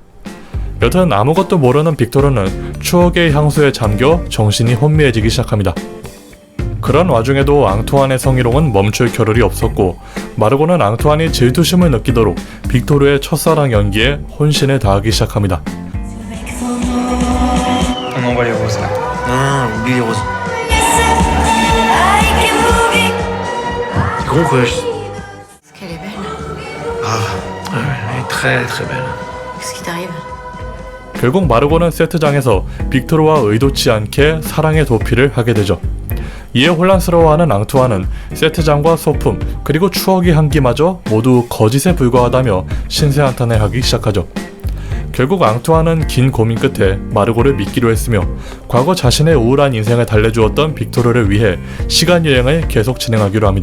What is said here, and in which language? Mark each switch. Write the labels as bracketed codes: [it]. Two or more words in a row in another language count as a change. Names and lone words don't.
[ko] 여튼 아무것도 모르는 빅토르는 추억의 향수에 잠겨 정신이 혼미해지기 시작합니다. 그런 와중에도 앙투안의 성희롱은 멈출 겨를이 없었고 마르고는 앙투안이 질투심을 느끼도록 빅토르의 첫사랑 연기에 혼신을 다하기 시작합니다. [fr] On envoie les roses là. Non, oublie les roses. C'est gros quoi. Est-ce qu'elle est belle? Ah, ouais, elle est très très belle. Qu'est-ce qui t'arrive? [ko] 결국 마르고는 세트장에서 빅토르와 의도치 않게 사랑의 도피를 하게 되죠. 이에 혼란스러워하는 앙투안은 세트장과 소품 그리고 추억의 향기마저 모두 거짓에 불과하다며 신세한탄을 하기 시작하죠. 결국 앙투안은 긴 고민 끝에 마르고를 믿기로 했으며 과거 자신의 우울한 인생을 달래주었던 빅토르를 위해 시간여행을 계속 진행하기로 합니다.